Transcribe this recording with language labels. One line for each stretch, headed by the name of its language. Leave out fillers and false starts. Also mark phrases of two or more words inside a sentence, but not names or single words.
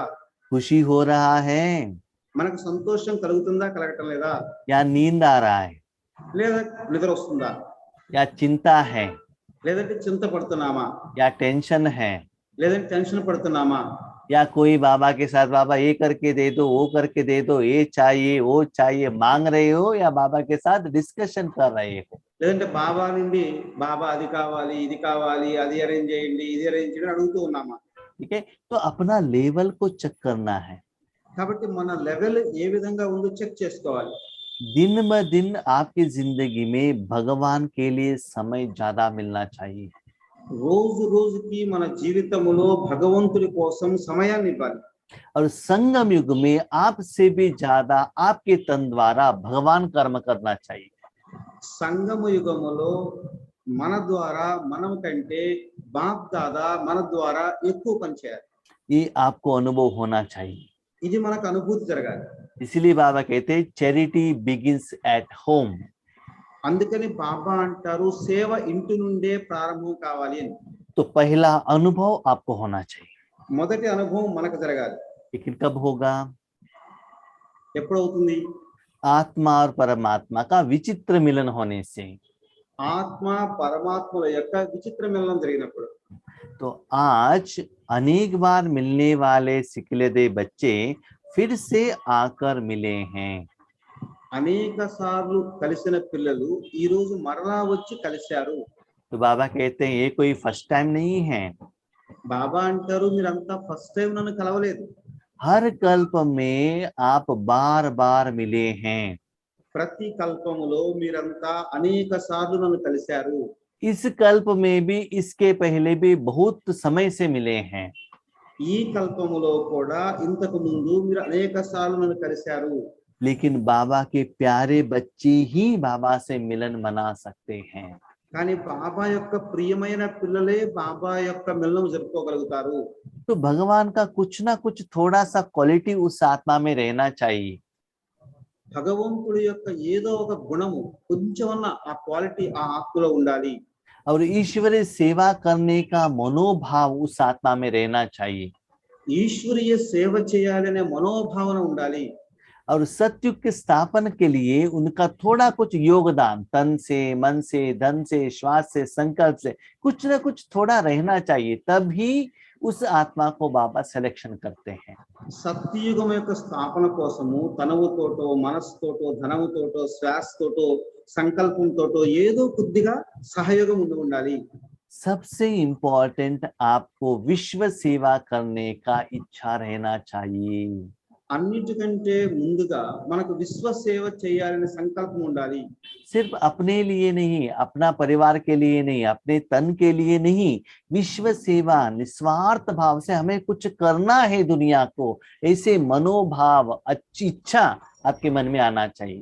Hindi: खुशी हो रहा है
Telugu: మనకు సంతోషం కలుగుతుందా కలగటం లేదా?
Hindi: या नींद आ रहा है
Telugu: లేదా నిద్ర వస్తుందా?
Hindi: या चिंता है
Telugu: లేదంటే చింత పడుతున్నామా?
Hindi: या टेंशन है
Telugu: లేదంటే టెన్షన్ పడుతున్నామా?
Hindi: या कोई बाबा के साथ बाबा ये करके दे दो, वो करके दे दो, ये चाहिए वो चाहिए मांग रहे हो, या बाबा के साथ डिस्कशन कर रहे हो?
Telugu: లేదంటే బాబా నుండి బాబా అది కావాలి ఇది కావాలి అది అరేంజ్ చేయండి ఇది అరేంజ్ చేయండి అడుగుతూ ఉన్నామా?
Hindi: ठीक है, तो अपना लेवल को चेक करना है।
Telugu: కాబట్టి మన లెవెల్ ఏ విధంగా ఉందో చెక్ చేసుకోవాలి।
Hindi: दिन ब दिन आपकी जिंदगी में भगवान के लिए समय ज्यादा मिलना चाहिए।
Telugu: రోజు రోజుకి మన జీవితంలో భగవంతుడి కోసం సమయాన్ని ఇవ్వాలి।
Hindi: और संगम युग में आपसे भी ज्यादा आपके तन द्वारा भगवान कर्म करना चाहिए।
Telugu: సంగమ యుగములో మన ద్వారా మనం కంటే బాప్ దాదా మన ద్వారా ఎక్కువ పని చేయాలి।
Hindi: ये आपको अनुभव होना चाहिए।
Telugu: ఇది మనకు అనుభూతి జరగాలి।
Hindi: इसलिए बाबा कहते हैं
English: charity begins at home.
Telugu: అందుకని బాబా అంటారు సేవ ఇంటి నుండే ప్రారంభం కావాలి అని।
Hindi: तो पहला अनुभव आपको होना चाहिए,
Telugu: మొదటి అనుభవం మనకు జరగాలి।
Hindi: लेकिन कब होगा?
Telugu: ఎప్పుడు అవుతుంది?
Hindi: आत्मा और परमात्मा का विचित्र मिलन होने से।
Telugu: ఆత్మ పరమాత్మల యొక్క విచిత్ర మిలనం జరిగినప్పుడు।
Hindi: तो आज अनेक बार मिलने वाले सिकलेदे बच्चे फिर से आकर मिले हैं।
Telugu: అనేక సార్లు కలిసిన పిల్లలు ఈ రోజు మరలా వచ్చి కలిశారు।
Hindi: तो बाबा कहते हैं ये कोई
English: first time
Hindi: नहीं है।
Telugu: బాబా అంటారు మీరంతా
English: first time
Telugu: నన్ను కలవలేదు।
Hindi: हर कल्प में आप बार बार मिले हैं।
Telugu: ప్రతి కల్పములో మీరంతా అనేక సార్లు నన్ను కలిశారు।
Hindi: इस कल्प में भी इसके पहले भी बहुत समय से मिले हैं।
Telugu: ఈ కల్పములో కూడా ఇంతకు ముందు మీరు అనేక సార్లు నన్ను కలిశారు।
Hindi: लेकिन बाबा के प्यारे बच्चे ही बाबा से मिलन मना सकते हैं।
Telugu: కానీ బాబా యొక్క ప్రియమైన పిల్లలే బాబా యొక్క మిలనం జరుపుకోగలుగుతారు।
Hindi: तो भगवान का कुछ ना कुछ थोड़ा सा क्वालिटी उस आत्मा में रहना चाहिए।
Telugu: భగవంతుడి యొక్క ఏదో ఒక గుణము కొంచెమన్నా ఆ క్వాలిటీ ఆ ఆత్మలో ఉండాలి।
Hindi: और ईश्वरीय सेवा करने का मनोभाव उस आत्मा में रहना चाहिए।
Telugu: ఈశ్వరీయ సేవ చేయాలనే మనోభావన ఉండాలి।
Hindi: और सत्युग के स्थापन के लिए उनका थोड़ा कुछ योगदान तन से, मन से, धन से, श्वास से, संकल्प से कुछ ना कुछ थोड़ा रहना चाहिए, तभी उस आत्मा को बाबा सिलेक्शन करते हैं।
Telugu: సత్యయుగం యొక్క స్థాపన కోసము తనవుతోటో మనస్సుతోటో ధనముతోటో శ్వాసతోటో సంకల్పంతోటో ఏదో కొద్దిగా సహయోగం ఉండాలి।
Hindi: सबसे इम्पोर्टेंट आपको विश्व सेवा करने का इच्छा रहना चाहिए।
Telugu: అన్నిటికంటే ముందుగా మనకు విశ్వ సేవ చేయాలనే సంకల్పం ఉండాలి।
Hindi: सिर्फ अपने लिए नहीं, अपना परिवार के लिए नहीं, अपने तन के लिए नहीं, विश्व सेवा निस्वार्थ भाव से हमें कुछ करना है दुनिया को, ऐसे मनोभाव अच्छी इच्छा आपके मन में आना चाहिए।